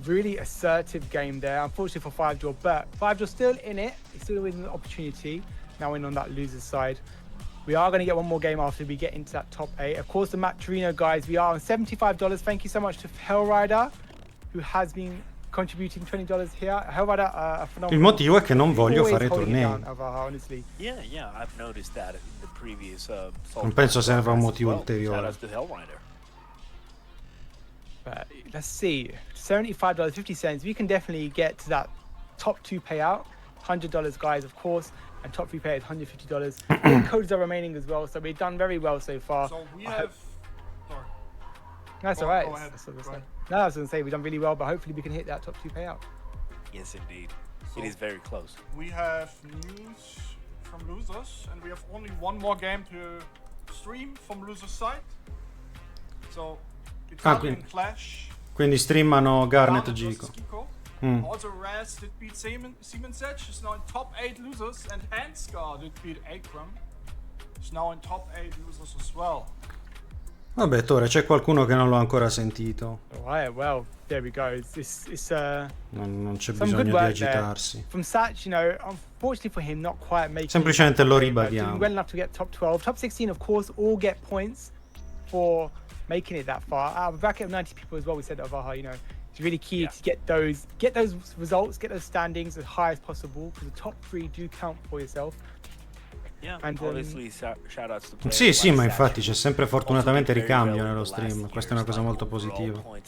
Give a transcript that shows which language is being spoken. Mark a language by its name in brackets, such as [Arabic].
[English] Really assertive game there. Unfortunately for Fivejaw, but Fivejaw still in it. He's still with an opportunity. Now in on that loser's side. We are going to get one more game after we get into that top 8. Of course, the Matt Torino guys, we are on $75. Thank you so much to Hellrider, who has been contributing $20 here. Hellrider, a phenomenal. [Italian] Il motivo è che non voglio fare tornei. [English] Yeah, I've noticed that in the previous. [Italian] Non penso serva un motivo ulteriore. [English] But let's see, $75, 50 cents. We can definitely get to that top 2 payout. $100 guys, of course, and top 3 payout $150. Codes are remaining as well, so we've done very well so far. So we have. Sorry. That's alright. No, I was going to say we've done really well, but hopefully we can hit that top 2 payout. Yes, indeed. So it is very close. We have news from losers, and we have only one more game to stream from losers side. So. Italian Clash. [Italian] Quindi streamano Garnet Gico. [English] Also Raz did beat Siemens Edge, is now in top 8 losers, and Hansar did beat Akram, is now in top 8 losers as well. [Italian] Vabbè, Tore, c'è qualcuno che non l'ho ancora sentito. [English] Alright, well, there we go. It's [Italian] non c'è bisogno di agitarsi. [English] From Satch, you know, unfortunately for him, not quite making. [Italian] Semplicemente lo ribadiamo. [English] Well enough to get top 12, top 16, of course, all get points for making it that far. Out of a bracket of 90 people as well, we said of you know, it's really key to get those results, get those standings as high as possible, because the top 3 do count for yourself. Yeah, and obviously shout outs to [Italian] sì, sì, ma infatti c'è sempre fortunatamente ricambio nello stream, questa è una cosa molto positiva.